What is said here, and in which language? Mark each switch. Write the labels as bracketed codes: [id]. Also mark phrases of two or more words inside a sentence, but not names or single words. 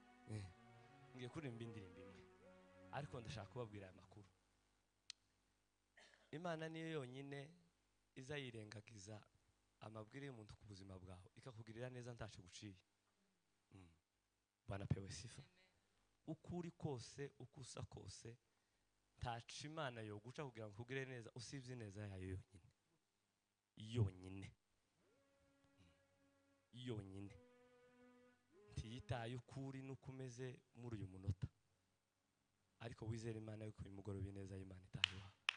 [rn] Eh. Ngiye kuririmba indirimbo imwe. Ariko ndashaka kubabwira aya makuru. Imana niyo yonyine iza yirengagiza amabwire y'umuntu ku buzima bwawe, ikakugirira neza ntaco guciye. [sw] Mm. Bwana apewe sifa. [rn] Uko uri kose, uko usa kose, ntaco Imana yoguca kugira ngo ikugirire neza, usibye ineza yayo yonyine. Yonyine. Mm. Yonyine. Ntiyitaye uko uri n'uko umeze muri uyu munota. Ariko wizere Imana yuko uyu mugoroba ineza y'Imana itahiwa.